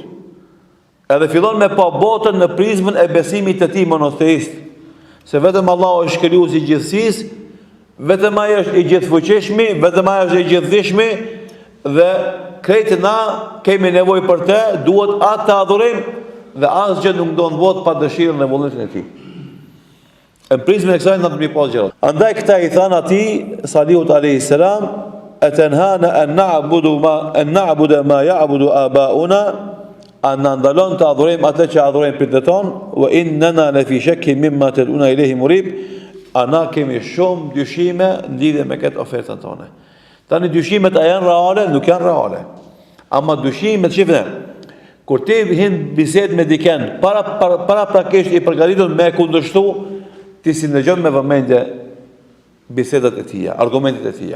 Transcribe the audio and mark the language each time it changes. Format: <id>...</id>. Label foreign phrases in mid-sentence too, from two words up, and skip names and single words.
<sq>Edhe fillon me pa botën në prizmën e besimit të tij monoteist, se vetëm Allahu është krijuesi i gjithësisë, vetëm ai është i gjithfuqishëm, vetëm ai është i gjithdijshëm dhe krejtë na kemi nevojë për të, duhet atë të adhurojmë dhe asgjë nuk do të bëhet pa dëshirën e vullnetin e tij. Në prizmën e kësaj na të bëj pas gjëra. Andaj këta i than atij Salihut</sq> <ar>عليه السلام, أتنهانا أن نعبد ما يعبد آباؤنا,</ar> <sq>a në ndalon të adhurojmë atë që adhurojmë pritët tonë,</sq> <ar>وإننا لفي شك مما تدعونا إليه مريب,</ar> <sq>a na kemi shumë dyshime në lidhje me këtë ofertën tonë. Tani dyshimet a janë reale, nuk janë reale. Ama dyshimet, shifne, kur ti hin bisedë me diken, para prakisht i përgatitur me kundërshtu, ti si ndëgjon me vëmendje bisedat e tija, argumentet e tija.</sq>